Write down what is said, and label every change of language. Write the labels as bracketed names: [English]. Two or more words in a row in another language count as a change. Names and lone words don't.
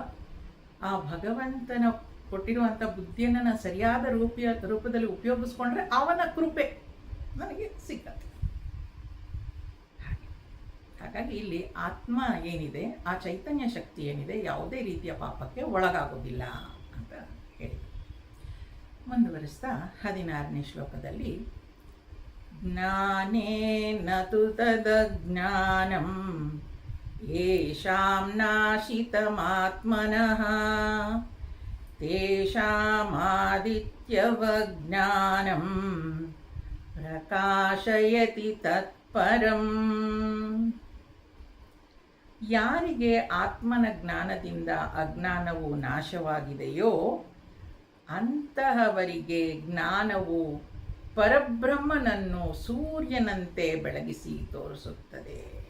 [Kannada] ಆ ಭಗವಂತನ ಕೊಟ್ಟಿರುವಂಥ ಬುದ್ಧಿಯನ್ನು ನಾನು ಸರಿಯಾದ ರೂಪದಲ್ಲಿ ಉಪಯೋಗಿಸ್ಕೊಂಡ್ರೆ ಅವನ ಕೃಪೆ ನನಗೆ ಸಿಕ್ಕತ್ತೆ. ಹಾಗಾಗಿ ಇಲ್ಲಿ ಆತ್ಮ ಏನಿದೆ, ಆ ಚೈತನ್ಯ ಶಕ್ತಿ ಏನಿದೆ, ಯಾವುದೇ ರೀತಿಯ ಪಾಪಕ್ಕೆ ಒಳಗಾಗೋದಿಲ್ಲ ಅಂತ ಹೇಳಿ ಮುಂದುವರಿಸ್ತಾ 16ನೇ ಶ್ಲೋಕದಲ್ಲಿ, [Sanskrit] ಜ್ಞಾನೇನ ತು ತದಜ್ಞಾನಂ ಯೇಷಾಂ ನಾಶಿತಮಾತ್ಮನಃ ತೇಷಾಮಾದಿತ್ಯವಜ್ಞಾನಂ ಪ್ರಕಾಶಯತಿ ತತ್ಪರಂ. [Kannada] ಯಾರಿಗೆ ಆತ್ಮನ ಜ್ಞಾನದಿಂದ ಅಜ್ಞಾನವು ನಾಶವಾಗಿದೆಯೋ ಅಂತಹವರಿಗೆ ಜ್ಞಾನವು ಪರಬ್ರಹ್ಮನನ್ನು ಸೂರ್ಯನಂತೆ ಬೆಳಗಿಸಿ ತೋರಿಸುತ್ತದೆ.